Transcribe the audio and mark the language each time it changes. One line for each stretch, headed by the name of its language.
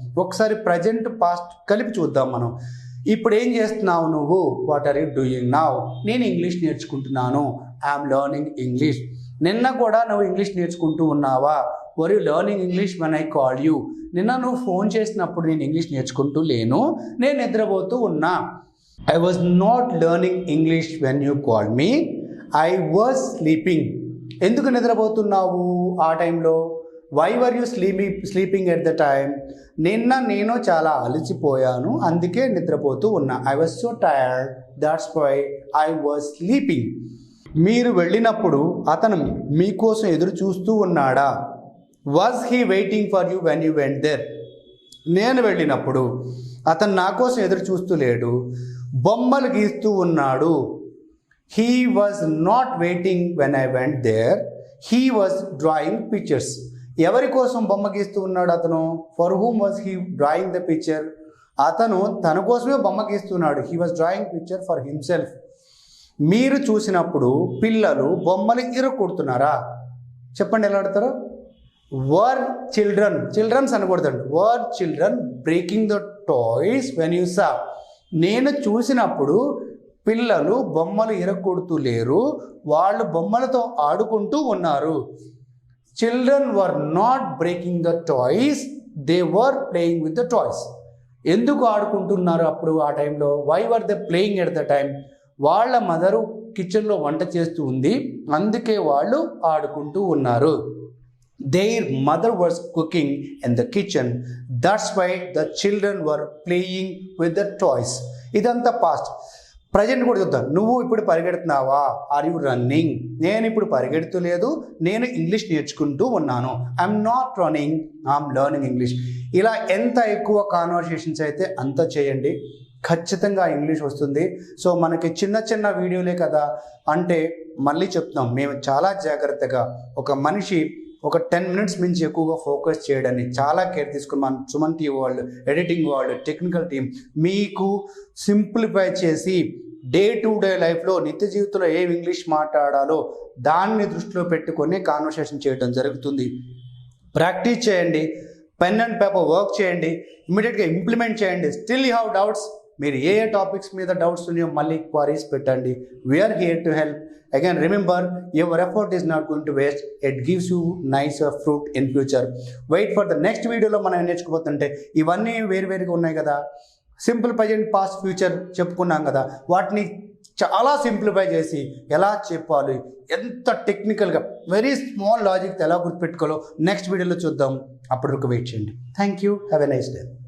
Telugu: ఒకసారి present past కలిపి చూద్దాం మనం. ఇప్పుడు ఏం చేస్తున్నావు నువ్వు?
English: What are you doing now?
Telugu: నేను ఇంగ్లీష్ నేర్చుకుంటున్నాను.
English: I'm learning English.
Telugu: నిన్న కూడా నువ్వు ఇంగ్లీష్ నేర్చుకుంటూ ఉన్నావా?
English: Were you learning English when I call you?
Telugu: నిన్న నువ్వు ఫోన్ చేసినప్పుడు నేను ఇంగ్లీష్ నేర్చుకుంటూ లేను, నేను నిద్రపోతూ ఉన్నా.
English: I was not learning English when you called me. I was sleeping.
Telugu: ఎందుకు నిద్రపోతున్నావు ఆ టైంలో?
English: Why were you sleeping at the time?
Telugu: నిన్న నేను చాలా అలసిపోయాను, అందుకే నిద్రపోతూ ఉన్నా.
English: I was so tired, that's why I was sleeping.
Telugu: మీరు వెళ్ళినప్పుడు అతను మీకోసం ఎదురు చూస్తూ ఉన్నాడా?
English: Was he waiting for you when you went there?
Telugu: నేను వెళ్ళినప్పుడు అతను నా కోసం ఎదురు చూస్తూ లేడు, బొమ్మలు గీస్తూ ఉన్నాడు.
English: He was not waiting when I went there, he was drawing pictures.
Telugu: ఎవరి కోసం బొమ్మ గీస్తూ ఉన్నాడు అతను?
English: For whom was he drawing the picture?
Telugu: అతను తన కోసమే బొమ్మ గీస్తున్నాడు.
English: He was drawing picture for himself.
Telugu: మీరు చూసినప్పుడు పిల్లలు బొమ్మలు ఇరుక్కొడుతున్నారా? చెప్పండి ఎలా ఆడతారో.
English: were children, childrens
Telugu: అనకూడదండి,
English: Were children breaking the toys when you saw?
Telugu: నేను చూసినప్పుడు పిల్లలు బొమ్మలు ఇరగొడుతూ లేరు, వాళ్ళు బొమ్మలతో ఆడుకుంటూ ఉన్నారు.
English: Children were not breaking the toys, they were playing with the toys.
Telugu: ఎందుకు ఆడుకుంటున్నారు అప్పుడు ఆ టైంలో?
English: Why were they playing at the time?
Telugu: వాళ్ళ మదరు కిచెన్లో వంట చేస్తూ ఉంది, అందుకే వాళ్ళు ఆడుకుంటూ ఉన్నారు.
English: Their mother was cooking in the kitchen, that's why the children were playing with the toys.
Telugu: ఇదంతా పాస్ట్. ప్రజెంట్ కూడా చూద్దాం. నువ్వు ఇప్పుడు పరిగెడుతున్నావా?
English: Are you running?
Telugu: నేను ఇప్పుడు పరిగెడుతలేదు, నేను ఇంగ్లీష్ నేర్చుకుంటూ ఉన్నాను.
English: I'm not running, I'm learning English.
Telugu: ఇలా ఎంత ఎక్కువ కాన్వర్సేషన్స్ అయితే అంత చేయండి, ఖచ్చితంగా ఇంగ్లీష్ వస్తుంది. సో మనకి చిన్న చిన్న వీడియోలే కదా అంటే మళ్ళీ చెప్తున్నాం, మేము చాలా జాగ్రత్తగా ఒక మనిషి ఒక 10 minutes మించి ఎక్కువగా ఫోకస్ చేయడాన్ని చాలా కేర్ తీసుకుని మన సుమన్ టీవీ వాళ్ళు, ఎడిటింగ్ వాళ్ళు, టెక్నికల్ టీం మీకు సింప్లిఫై చేసి డే టు డే లైఫ్లో నిత్య జీవితంలో ఏం ఇంగ్లీష్ మాట్లాడాలో దాన్ని దృష్టిలో పెట్టుకొని కాన్వర్సేషన్ చేయడం జరుగుతుంది. ప్రాక్టీస్ చేయండి, పెన్ అండ్ పేపర్ వర్క్ చేయండి, ఇమీడియట్గా ఇంప్లిమెంట్ చేయండి. స్టిల్ యూ హ్యావ్ డౌట్స్, మీరు ఏ టాపిక్స్ మీద డౌట్స్ ఉన్నాయో మళ్ళీ క్వారీస్ పెట్టండి.
English: We are here to help. Again, remember, your effort is not going to waste. It gives you nicer fruit in future. Wait for the next video
Telugu: లో మనం నేర్చుకోబోతుంటే ఇవన్నీ వేరువేరుగా ఉన్నాయి కదా. సింపుల్ ప్రజెంట్ పాస్ట్ ఫ్యూచర్ చెప్పుకున్నాం కదా, వాటిని చాలా సింప్లిఫై చేసి ఎలా చెప్పాలి, ఎంత టెక్నికల్గా వెరీ స్మాల్ లాజిక్ ఎలా గుర్తుపెట్టుకోవాలో నెక్స్ట్ వీడియోలో చూద్దాం. అప్పటి వరకు వెయిట్ చేయండి.
English: Thank you. Have a nice day.